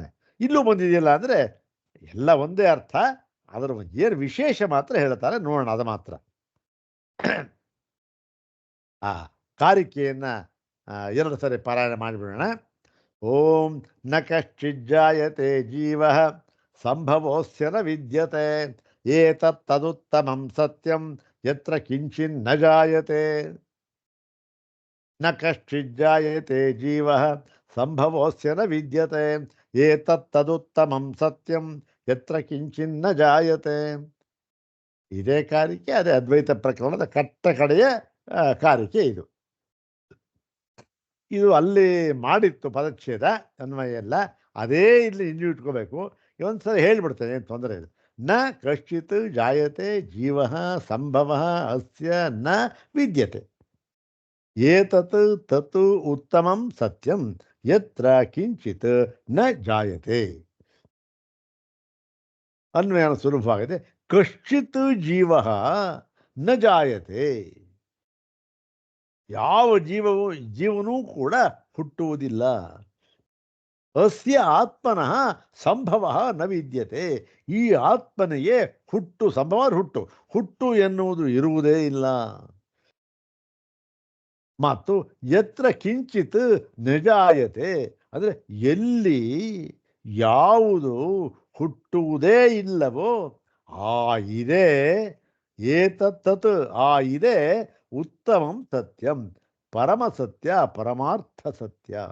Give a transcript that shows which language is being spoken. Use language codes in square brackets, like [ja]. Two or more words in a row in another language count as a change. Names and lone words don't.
[kn] ಇಲ್ಲೂ ಬಂದಿದೆಯಲ್ಲ ಅಂದರೆ ಎಲ್ಲ ಒಂದೇ ಅರ್ಥ, ಅದರ ಏನು ವಿಶೇಷ ಮಾತ್ರ ಹೇಳ್ತಾರೆ, ನೋಡೋಣ ಅದು ಮಾತ್ರ. ಆ ಕಾರಿಕೆಯನ್ನು ಎರಡು ಸರಿ ಪಾರಾಯಣ ಮಾಡಿಬಿಡೋಣ. [sa] ಓಂ ನ ಕಶ್ಚಿಜ್ಜಾಯತೆ ಜೀವ ಸಂಭವೋಸ್ಯ ನ ವಿದ್ಯತೆ ಏತತ್ತದುತ್ತಮಂ ಸತ್ಯಂ ಯತ್ರ ಕಿಂಚಿನ್ನ ಜಾಯತೆ. ನ ಕಶ್ಚಿಜ್ಜಾಯತೆ ಜೀವ ಸಂಭವೋಸ್ಯ ನ ವಿದ್ಯತೆ ಏತತ್ತದುತ್ತಮಂ ಸತ್ಯಂ ಯತ್ರ ಕಿಂಚಿನ್ನ ಜಾಯತೆ. [kn] ಇದೇ ಕಾರಿಕೆ, ಅದೇ ಅದ್ವೈತ ಪ್ರಕರಣದ ಕಟ್ಟ ಕಡೆಯ ಕಾರಿಕೆ ಇದು. ಇದು ಅಲ್ಲಿ ಮಾಡಿತ್ತು ಪದಚ್ಛೇದ ಅನ್ವಯ ಎಲ್ಲ, ಅದೇ ಇಲ್ಲಿ ಇನ್ನೂ ಇಟ್ಕೋಬೇಕು. ಒಂದು ಸಲ ಹೇಳಿಬಿಡ್ತೇನೆ, ಏನು ತೊಂದರೆ ಇಲ್ಲ. [sa] ನ ಕಶ್ಚಿತ್ ಜಾಯತೆ ಜೀವ ಸಂಭವ ಅಸ್ಯ ನ ವಿದ್ಯತೆ ಏತತ್ ತತ್ ಉತ್ತಮಂ ಸತ್ಯಂ ಯತ್ರ ಕಿಂಚಿತ್ ನ ಜಾಯತೆ. [kn] ಅನ್ವಯ ಸುಲಭವಾಗಿದೆ. [sa] ಕಶ್ಚಿತ್ ಜೀವ ನ ಜಾಯತೆ, [kn] ಯಾವ ಜೀವನೂ ಕೂಡ ಹುಟ್ಟುವುದಿಲ್ಲ. [sa] ಅಸ್ಯ ಆತ್ಮನಃ ಸಂಭವ ನ ವಿದ್ಯತೆ, [kn] ಈ ಆತ್ಮನಿಗೆ ಹುಟ್ಟು ಎನ್ನುವುದು ಇರುವುದೇ ಇಲ್ಲ. ಮತ್ತು [sa] ಯತ್ರ ಕಿಂಚಿತ್ ನಿಜಾಯತೆ, [kn] ಅಂದರೆ ಎಲ್ಲಿ ಯಾವುದು ಹುಟ್ಟುವುದೇ ಇಲ್ಲವೋ ಆ ಇದೆ ಏತತ್ತತ್, ಆ ಇದೆ [sa] ಉತ್ತಮಂ ಸತ್ಯಂ, [kn] ಪರಮ ಸತ್ಯ, ಪರಮಾರ್ಥ ಸತ್ಯ.